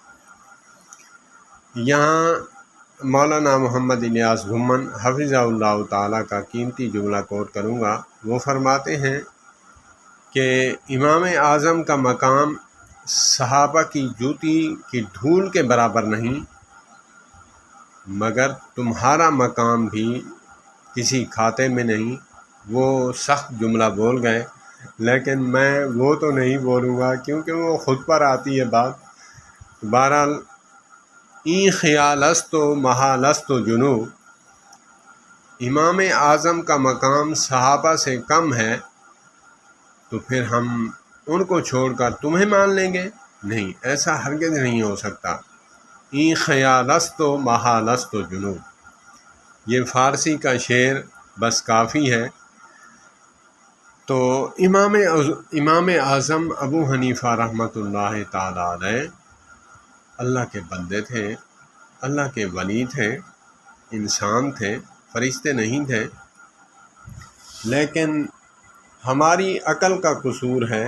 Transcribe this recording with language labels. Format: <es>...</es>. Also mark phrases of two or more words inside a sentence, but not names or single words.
<ur>یہاں مولانا محمد الیاس گھمن</ur> <ar>حفظہ اللہ تعالیٰ</ar> <ur>کا قیمتی جملہ کوٹ کروں گا، وہ فرماتے ہیں کہ امام اعظم کا مقام صحابہ کی جوتی کی دھول کے برابر نہیں، مگر تمہارا مقام بھی کسی کھاتے میں نہیں۔ وہ سخت جملہ بول گئے، لیکن میں وہ تو نہیں بولوں گا کیونکہ وہ خود پر آتی ہے بات۔</ur> <fa>بہرحال این خیال است و محال است و جنوب،</fa> <ur>امام اعظم کا مقام صحابہ سے کم ہے تو پھر ہم ان کو چھوڑ کر تمہیں مان لیں گے؟ نہیں، ایسا ہرگز نہیں ہو سکتا۔</ur> <fa>این خیال است و محال است و جنوب،</fa> <ur>یہ فارسی کا شعر بس کافی ہے۔ تو امام اعظم ابو حنیفہ</ur> <ar>رحمۃ اللہ تعالیٰ علیہ</ar> <ur>اللہ کے بندے تھے، اللہ کے ولی تھے، انسان تھے، فرشتے نہیں تھے، لیکن ہماری عقل کا قصور ہے۔</ur>